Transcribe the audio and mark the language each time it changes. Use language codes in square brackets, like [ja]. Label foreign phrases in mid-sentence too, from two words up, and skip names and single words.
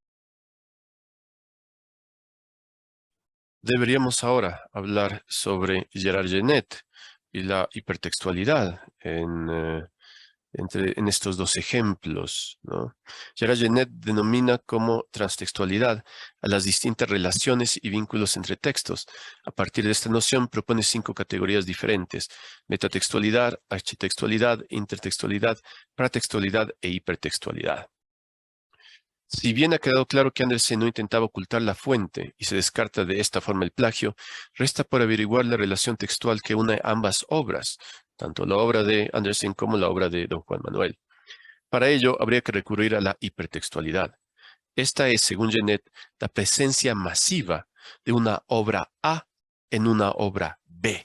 [es] Deberíamos ahora hablar sobre Gerard Genet y la hipertextualidad en en estos dos ejemplos, ¿no? Gerard Genette denomina como transtextualidad a las distintas relaciones y vínculos entre textos. A partir de esta noción propone 5 categorías diferentes: metatextualidad, architextualidad, intertextualidad, paratextualidad e hipertextualidad. Si bien ha quedado claro que Andersen no intentaba ocultar la fuente y se descarta de esta forma el plagio, resta por averiguar la relación textual que une ambas obras, tanto la obra de Andersen como la obra de don Juan Manuel. Para ello, habría que recurrir a la hipertextualidad. Esta es, según Genette, la presencia masiva de una obra A en una obra B.